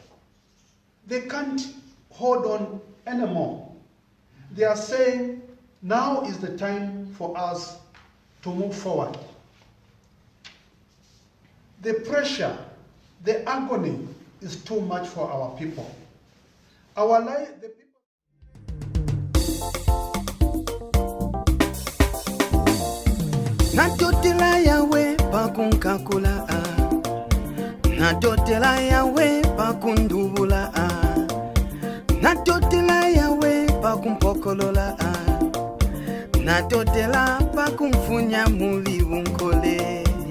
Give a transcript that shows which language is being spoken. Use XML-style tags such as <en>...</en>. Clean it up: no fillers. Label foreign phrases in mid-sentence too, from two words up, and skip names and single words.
<en>They can't hold on anymore. They are saying, now is the time for us to move forward. The pressure, the agony is too much for our people. Our life, the people.</en> <bem>Natotela yawe pakunkakula Natotela yawe pakundubula Natotela yawe pakumpokolola Natotela pakumfunya muli unkole</bem>